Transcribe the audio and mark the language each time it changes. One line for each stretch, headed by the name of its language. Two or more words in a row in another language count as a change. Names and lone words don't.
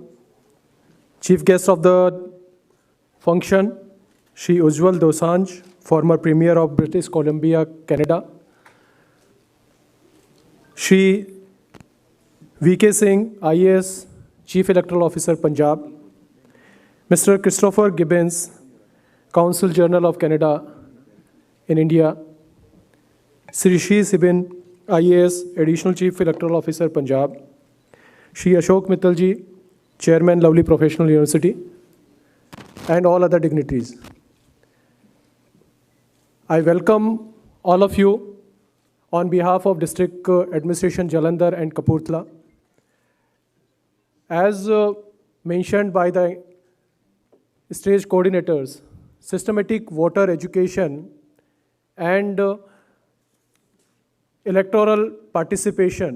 English: Chief guest of the function, Shri Ujjwal Dosanjh, former Premier of British Columbia, Canada. Shri VK Singh, IAS Chief Electoral Officer, Punjab. Mr. Christopher Gibbons, Consul General of Canada in India. Sri Sibin, IAS, Additional Chief Electoral Officer, Punjab, Shri Ashok Mittal ji, Chairman, Lovely Professional University, and all other dignitaries. I welcome all of you on behalf of District Administration Jalandhar and Kapurthala. As mentioned by the stage coordinators, systematic voter education and electoral participation.